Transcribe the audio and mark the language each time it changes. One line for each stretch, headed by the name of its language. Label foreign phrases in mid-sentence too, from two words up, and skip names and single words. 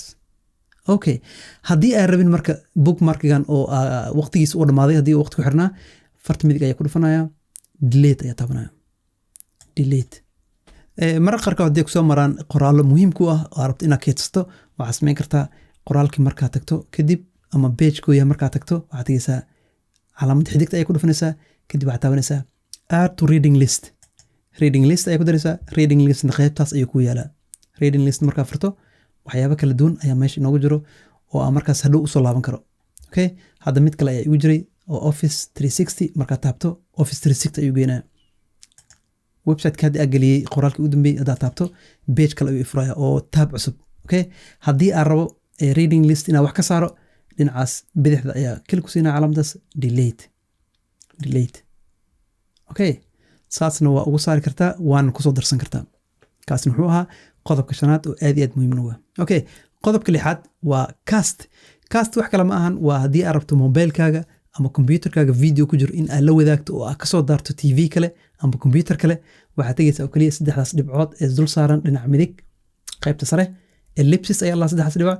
Somali: okay haddii aan rabin marka bookmarkigan oo waqtigiisa u dhamaaday haddii waqti ku xirnaa farta midig ayaa ku dhufanaya delete ayaa taabanaya delete marar qaarkood haddii kusoo maraan qoraallo muhiim ku ah oo rabto inaad keedsato waxaad samayn kartaa qoraalkii markaa tagto kadib ama page-ku yahay markaa tagto waxaad tegeysaa calaamad xidigta ayaa ku dhufanaysaa kadib waxaad taabanaysaa
English: add to reading list
Somali: ayaa ku daraysaa
English: reading listna
Somali: qaybtaas ayuu ku yaalaa
English: reading list
Somali: markaa furto waxyaabo kala duwan ayaa meesha inoogu jiro oo aan markaas hadhow usoo laaban karo okay hadda mid kale ayaa igu jiray oo office 360 markaa taabto office 360 ayuu geynaya website-ka haddii aad geliyey qoraalkii u dambeeyey haddaad taabto page kale ayuu ifuraya oo taab cusub okay haddii aan rabo
English: reading list
Somali: inaan wax ka saaro dhinacaas bidixda ayaa klik ku siinaya calaamadaas delete okay saasna waa ugu saari kartaa waana kusoo darsan kartaa kaasna wuxuu ahaa qodobka shanaad oo aad iyo aad muhiim u ah. Okay, qodobka lixaad waa cast. Cast wax kale ma ahan, waa haddii aad rabto mobilkaaga ama computerkaaga video ku jiro in aad la wadaagto oo aad kasoo daarto TV kale ama computer kale, waxaad tegaysaa oo kaliya saddexdaas dhibcood ee dul saaran dhinaca midig qaybta sare, ellipsis ayaa la saddexdaas dhibcood.